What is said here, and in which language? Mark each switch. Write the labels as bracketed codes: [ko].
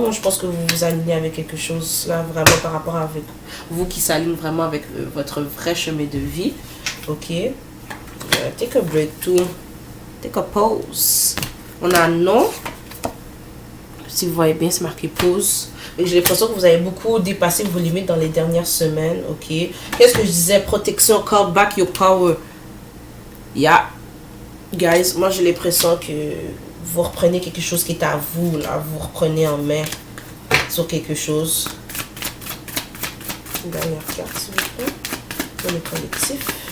[fr] Moi, je pense que vous vous alignez avec quelque chose, là, vraiment par rapport avec vous qui s'aligne vraiment avec votre vrai chemin de vie. [en] Ok. Take a break too. Take a pause. [fr] On a non. Si vous voyez bien, c'est marqué pause. J'ai l'impression que vous avez beaucoup dépassé vos limites dans les dernières semaines. Ok. Qu'est-ce que je disais? [en] Protection, call back your power. Yeah. [fr] Guys, moi j'ai l'impression que vous reprenez quelque chose qui est à vous, là. Vous reprenez en main sur quelque chose. Une dernière carte, s'il vous plaît. Pour le collectif.